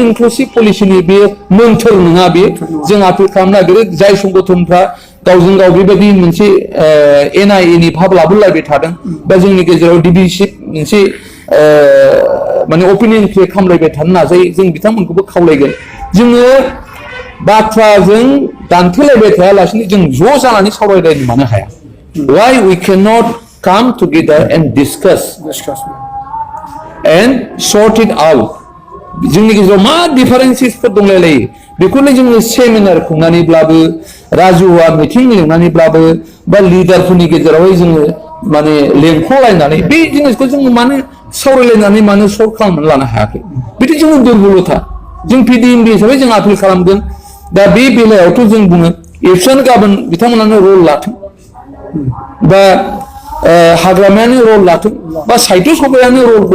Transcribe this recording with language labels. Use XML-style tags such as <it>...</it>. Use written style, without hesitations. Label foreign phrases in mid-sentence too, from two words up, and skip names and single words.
<en>inclusive policy-ni</en> <brx>बे मोन्थोर नङा बे जों आपिल खालामनो नागिरो जाय संगठनफ्रा गावजों गाव बेबायदि मोनसे एना-एनि भाब लाबोलायबाय थादों बा जोंनि गेजेराव डिभिसिभ मोनसे माने</brx> <en>opinion create</en> <brx>खालामलायबाय थानो नाजायो जों बिथांमोनखौबो खावलायगोन जोङो बाथ्राजों दान्थेलायबाय थायालासिनो जों ज' जानानै सावरायलायनो मानो हाया</brx> <en>why we cannot come together and discuss and sort it out</en> <brx>जोंनि गेजेराव मा डिफारेन्सेसफोर दंलायलायो बेखौनो जोङो सेमिनार खुंनानैब्लाबो राजुवा मिटिं लिंनानैब्लाबो बा लिडारफोरनि गेजेरावहाय जोङो माने लेंख'लायनानै बे जिनिसखौ जोङो मानो सावरायलायनानै मानो सल्भ खालामनानै लानो हायाखै बिदि जोङो दुरबलथा जों पिडिएमबि हिसाबै जों आपिल खालामगोन दा बे बेलायावथ' जों बुङो एबसुआनो गाबोन बिथांमोनानो रल लाथों बा हाग्रामायानो रल लाथों बा साहित्य सभायानो रलखौ</brx>